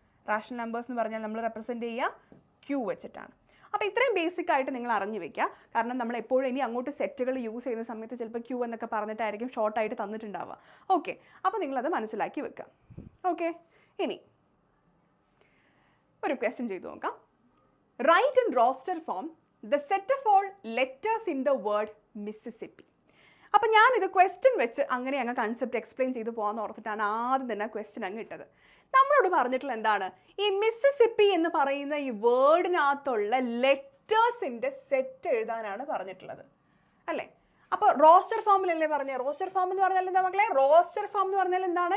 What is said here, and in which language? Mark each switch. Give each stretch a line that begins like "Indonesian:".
Malayalam: Rational numbers എന്ന് പറഞ്ഞാൽ നമ്മൾ റെപ്രസെൻറ്റ് ചെയ്യുക Q വെച്ചിട്ടാണ്. അപ്പോൾ ഇത്രയും ബേസിക് ആയിട്ട് നിങ്ങൾ അറിഞ്ഞു വെക്കുക. കാരണം നമ്മൾ എപ്പോഴും ഇനി അങ്ങോട്ട് സെറ്റുകൾ യൂസ് ചെയ്യുന്ന സമയത്ത് ചിലപ്പോൾ Q എന്നൊക്കെ പറഞ്ഞിട്ടായിരിക്കും ഷോർട്ടായിട്ട് തന്നിട്ടുണ്ടാവുക. ഓക്കെ. അപ്പോൾ നിങ്ങളത് മനസ്സിലാക്കി വെക്കുക. ഓക്കെ. ഇനി ഒരു ക്വസ്റ്റ്യൻ ചെയ്തു നോക്കാം.
English: Write in roster form the set of all letters in the word Mississippi.
Malayalam: അപ്പോൾ ഞാനിത് ക്വസ്റ്റ്യൻ വെച്ച് അങ്ങനെ അങ്ങ് കൺസെപ്റ്റ് എക്സ്പ്ലെയിൻ ചെയ്ത് പോകാമെന്ന് ഓർത്തിട്ടാണ് ആദ്യം തന്നെ ക്വസ്റ്റ്യൻ അങ്ങ് ഇട്ടത്. നമ്മളോട് പറഞ്ഞിട്ടുള്ള എന്താണ്? ഈ മിസ്സിസിപ്പി എന്ന് പറയുന്ന ഈ വേർഡിനകത്തുള്ള ലെറ്റേഴ്സിൻ്റെ സെറ്റ് എഴുതാനാണ് പറഞ്ഞിട്ടുള്ളത് അല്ലേ. അപ്പോൾ റോസ്റ്റർ ഫോമിലല്ലേ പറഞ്ഞത്? റോസ്റ്റർ ഫോം എന്ന് പറഞ്ഞാൽ എന്താ മക്കളെ? റോസ്റ്റർ ഫോം എന്ന് പറഞ്ഞാൽ എന്താണ്?